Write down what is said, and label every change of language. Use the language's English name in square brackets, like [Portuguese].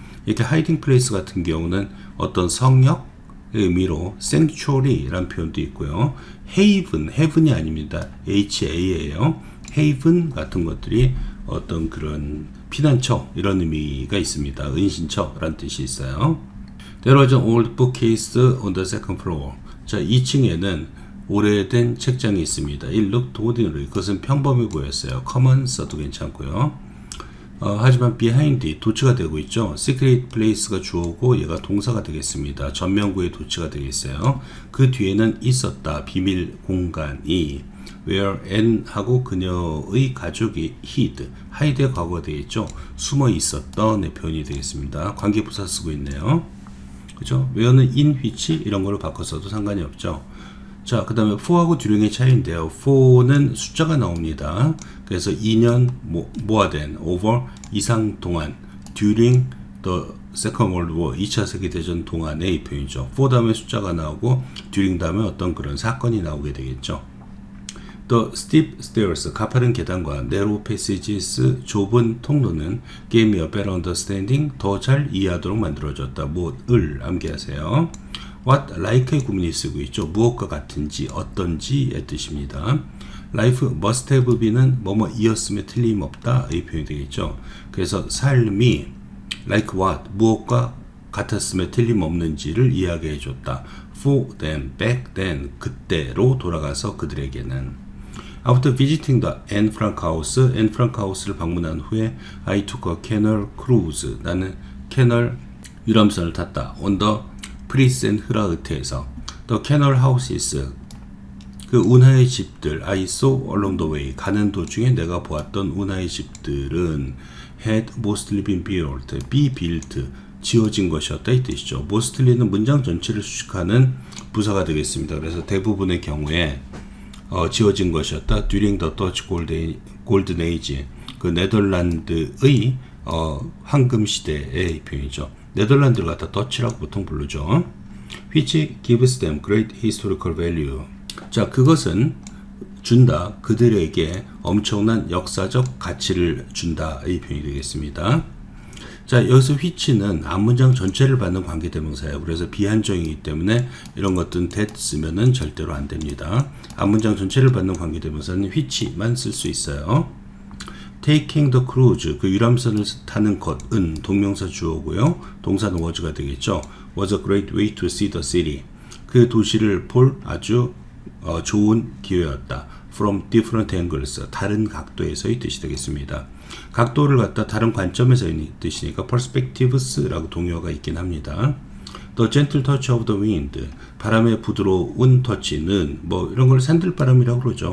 [Korean] 이렇게 hiding place 같은 경우는 어떤 성역 의미로 sanctuary라는 표현도 있고요. heaven이 아닙니다. ha예요. haven 같은 것들이 어떤 그런 피난처 이런 의미가 있습니다. 은신처라는 뜻이 있어요. [English] There was an old bookcase on the second floor. [Korean] 자, 2층에는 오래된 책장이 있습니다. [English] It looked ordinary. [Korean] 그것은 평범해 보였어요. common 써도 괜찮고요. 하지만 behind, 도치가 되고 있죠. secret place가 주어고 얘가 동사가 되겠습니다. 전면구의 도치가 되겠어요. 그 뒤에는 있었다. 비밀 공간이 where Anne하고 그녀의 가족이 hide의 과거가 되겠죠. 숨어 있었던 의 표현이 되겠습니다. 관계부사 쓰고 있네요. 그죠? where는 in which 이런 걸로 바꿔서도 상관이 없죠. 자, 그 다음에 for하고 during의 차이인데요. for는 숫자가 나옵니다. 그래서 2년 모아된 over 이상 동안, [English] during the second world war [Korean] 2차 세계대전 동안의 표현이죠. for 다음에 숫자가 나오고 during 다음에 어떤 그런 사건이 나오게 되겠죠. [English] The steep stairs, [Korean] 가파른 계단과 [English] narrow passages, 좁은 통로는 gave me a better understanding, [Korean] 더 잘 이해하도록 만들어줬다. 무엇을 암기하세요. What like의 구문이 쓰고 있죠. 무엇과 같은지, 어떤지의 뜻입니다. [English] Life must have been [Korean] 은 뭐뭐이었음에 틀림없다 이 표현이 되겠죠. 그래서 삶이 like what 무엇과 같았음에 틀림없는지를 이야기해 줬다. [English] For them, back then [Korean] 그때로 돌아가서 그들에게는 [English] After visiting the Anne Frank house, Anne Frank house를 방문한 후에 I took a canal cruise. [Korean] 나는 캐널 유람선을 탔다. On the 프리센 흐라흐트에서 The canal houses 그 운하의 집들 [English] I saw along the way [Korean] 가는 도중에 내가 보았던 운하의 집들은 [English] had mostly been built [Korean] 지어진 것이었다 이 뜻이죠. mostly는 문장 전체를 수식하는 부사가 되겠습니다. 그래서 대부분의 경우에 지어진 것이었다. [English] During the Dutch Golden Age [Korean] 그 네덜란드의 황금 시대의 표현이죠. 네덜란드를 갖다 더치라고 보통 부르죠. [English] Which gives them great historical value. [Korean] 자, 그것은 준다. 그들에게 엄청난 역사적 가치를 준다. 이 표현이 되겠습니다. 자, 여기서 which는 앞문장 전체를 받는 관계대명사예요. 그래서 비한정이기 때문에 이런 것들은 that 쓰면은 절대로 안 됩니다. 앞문장 전체를 받는 관계대명사는 which만 쓸 수 있어요. [English] Taking the cruise, [Korean] 그 유람선을 타는 것은 동명사 주어고요. 동사는 was가 되겠죠. [English] Was a great way to see the city. [Korean] 그 도시를 볼 아주 좋은 기회였다. [English] From different angles, [Korean] 다른 각도에서의 뜻이 되겠습니다. 각도를 갖다 다른 관점에서의 뜻이니까 perspectives라고 동요가 있긴 합니다. [English] The gentle touch of the wind, [Korean] 바람의 부드러운 터치는 뭐 이런 걸 산들바람이라고 그러죠.